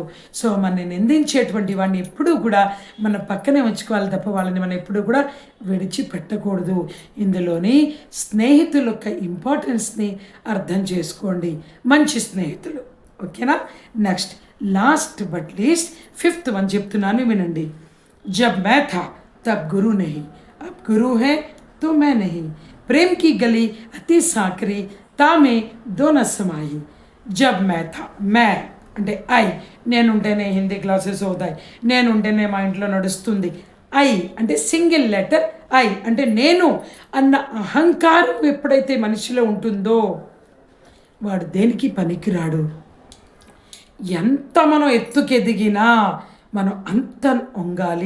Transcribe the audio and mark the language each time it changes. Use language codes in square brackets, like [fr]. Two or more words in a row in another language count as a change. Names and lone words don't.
[te] సో మనని నిందించేటువంటి వాడిని ఎప్పుడూ కూడా మన పక్కనే ఉంచుకోవాలి తప్ప వాళ్ళని మనం ఎప్పుడూ కూడా విడిచిపెట్టకూడదు. ఇందులోని స్నేహితుల యొక్క ఇంపార్టెన్స్ని అర్థం చేసుకోండి, మంచి స్నేహితులు ఓకేనా. నెక్స్ట్ లాస్ట్ బట్ లీస్ట్ 5th వన్ చెప్తున్నాను వినండి. [hi] जब मैं था तब गुरु नहीं, अब गुरु है तो मैं नहीं, प्रेम की गली अति साँकरी तामे दो न समाई. जब मैं था, [te] మే అంటే ఐ, నేనుంటేనే హిందీ క్లాసెస్ అవుతాయి, నేనుంటేనే మా ఇంట్లో నడుస్తుంది. ఐ అంటే సింగిల్ లెటర్ ఐ అంటే నేను అన్న అహంకారం ఎప్పుడైతే మనిషిలో ఉంటుందో వాడు దేనికి పనికిరాడు. ఎంత మనం ఎత్తుకెదిగినా మనం అంత వంగాలి.